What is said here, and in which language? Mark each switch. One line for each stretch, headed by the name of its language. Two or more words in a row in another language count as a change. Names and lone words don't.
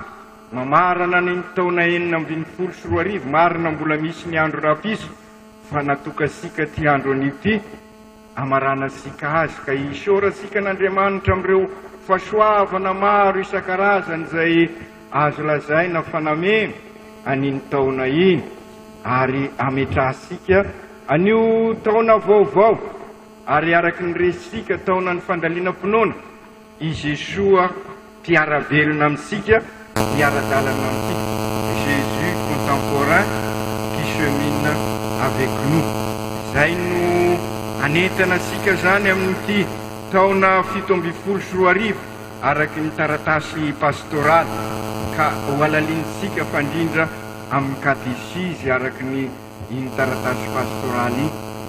Malagasy: Mamarana ny taona 424, marina mbola misy ny andro rapiso fa natokasika ty andro an'io ty amarana sika azy, ka isora sika n'Andriamanitra amin'ireo fahasoavana maro isan-karazany zay azo lazaina fanamena an'iny taona iny, ary ametrahasika an'io taona vaovao. Ary araky ny resika taona ny fandaliana-ponoana, i Jesoa mpiara-velona amintsika, miara-dalana amintsika,
French: Jésus contemporain qui chemine avec nous.
Malagasy: Izay no anentana sika zany amin'ity taona 724 araky ny taratasy pastoraly, ka ho alalinsika fandrindra amin'ny katesizy araky ny taratasy pastoraly iny.